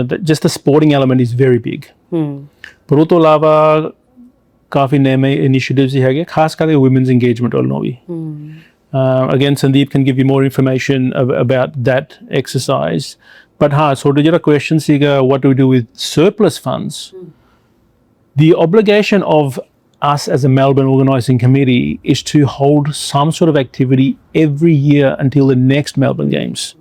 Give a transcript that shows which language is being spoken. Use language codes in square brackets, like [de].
[en] Just the sporting element is very big. [pa] ਪਰ ਉਹ ਤੋਂ ਇਲਾਵਾ ਕਾਫੀ ਨਵੇਂ ਇਨੀਸ਼ੀਏਟਿਵਸ ਹੀ ਹੈਗੇ ਖਾਸ ਕਰਕੇ women's engagement ਵੱਲੋਂ ਵੀ. [en] Again, Sandeep can give you more information about that exercise. But sort of ਜਿਹੜਾ question ਸੀਗਾ what do we do with surplus funds? The obligation of us as a Melbourne organising committee is to hold some sort of activity every year until the next Melbourne Games.